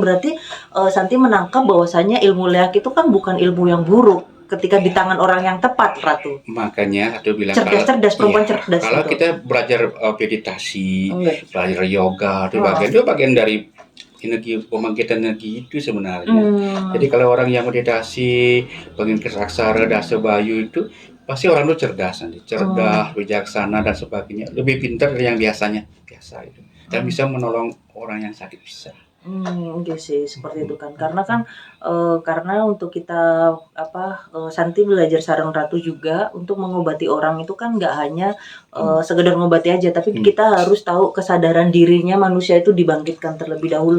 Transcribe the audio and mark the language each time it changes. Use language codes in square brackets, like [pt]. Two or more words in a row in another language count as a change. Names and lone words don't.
[id] Berarti Santi menangkap bahwasanya ilmu leak itu kan bukan ilmu yang buruk ketika di tangan orang yang tepat, Ratu. Makanya Ratu bilang cerdas, perempuan cerdas. Kalau kita belajar meditasi, belajar yoga, itu bagian dari energi pembangkitan energi itu sebenarnya. Jadi kalau orang yang meditasi, pengingkar aksara, dasa bayu itu pasti orang itu cerdas, bijaksana dan sebagainya, lebih pintar dari yang biasa itu, dan bisa menolong orang yang sakit bisa. Oke sih seperti itu kan, karena untuk kita Santi belajar sarang Ratu juga untuk mengobati orang itu kan nggak hanya sekedar mengobati aja, tapi kita harus tahu kesadaran dirinya manusia itu dibangkitkan terlebih dahulu.